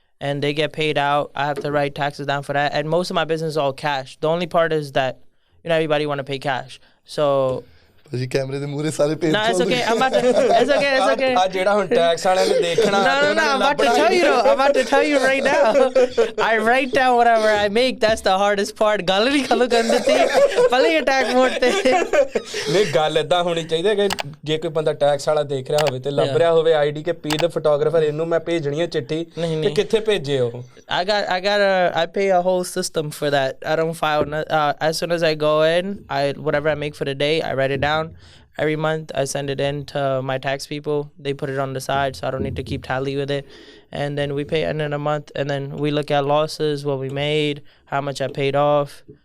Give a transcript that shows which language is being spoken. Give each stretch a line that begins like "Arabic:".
English: And they get paid out. I have to write taxes down for that. And most of my business is all cash. The only part is that, you know, everybody want to pay cash. So
Punjabi: ਜੀ ਕੈਮਰੇ ਦੇ ਮੂਹਰੇ ਸਾਰੇ page
English: it's okay. It's okay.
Punjabi: ਆ ਜਿਹੜਾ ਹੁਣ tax ਵਾਲਿਆਂ ਨੇ ਦੇਖਣਾ
English: No, I'm about to tell you right now. I write down whatever I make. That's the hardest part.
Punjabi: ਗੱਲ ਨਹੀਂ ਖਲੋ ਕਰਨ ਦਿੱਤੀ ਪਹਿਲੇ ਅਟੈਕ ਮੋਡ ਤੇ. ਨਹੀਂ ਗੱਲ ਏਦਾਂ ਹੋਣੀ ਚਾਹੀਦੀ ਹੈ ਕਿ ਜੇ ਕੋਈ ਬੰਦਾ ਟੈਕਸ ਵਾਲਾ ਦੇਖ ਰਿਹਾ ਹੋਵੇ ਤੇ ਲੱਭ ਰਿਹਾ ਹੋਵੇ ਆਈਡੀ ਕੇ ਪੀ ਦਾ ਫੋਟੋਗ੍ਰਾਫਰ, ਇਹਨੂੰ ਮੈਂ ਭੇਜਣੀ ਹੈ ਚਿੱਠੀ ਤੇ ਕਿੱਥੇ ਭੇਜੇ ਉਹ?
English: I pay a whole system for that. I don't file as soon as I go in, whatever I make for the day, I write it down. Every month I send it in to my tax people. They put it on the side so I don't need to keep tally with it. And then we pay end of the month, and then we look at losses, what we made, how much I paid off.